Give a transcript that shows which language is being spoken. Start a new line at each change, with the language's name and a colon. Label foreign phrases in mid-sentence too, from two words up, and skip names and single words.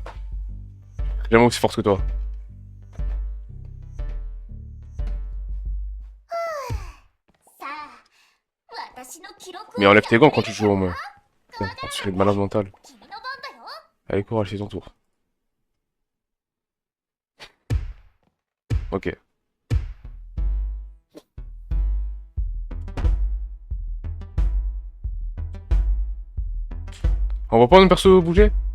French: Jamais aussi forte que toi.
Japanese: さあ私の記録を
French: Mais enlève tes gants quand tu joues au moins. Putain, tu fais de malade mental.
Japanese: 君の番だよ
French: Allez, courage, c'est ton tour. Ok. On voit pas nos persos bouger?